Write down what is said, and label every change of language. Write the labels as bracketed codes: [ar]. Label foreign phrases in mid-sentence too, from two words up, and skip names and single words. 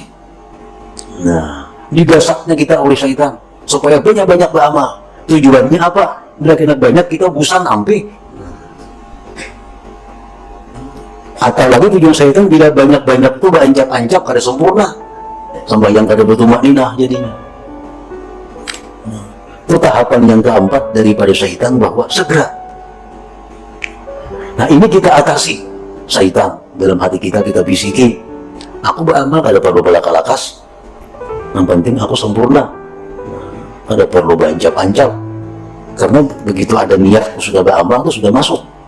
[bjn] Nah, digasaknya kita oleh syaitan supaya banyak-banyak beramal. Tujuannya apa? Bila kita banyak kita bosan ampi. Atau lagi tujuan syaitan bila banyak-banyak itu beranjak-anjak kada sempurna, sembahyang kada bertumakninah jadinya. Itu tahapan yang keempat daripada syaitan, bahwa segera. Nah, ini kita atasi syaitan dalam hati kita bisiki, aku beramal kada perlu belaka-lakas, yang penting aku sempurna, kada perlu beranjak-anjak, karena begitu ada niat aku sudah beramal itu sudah masuk.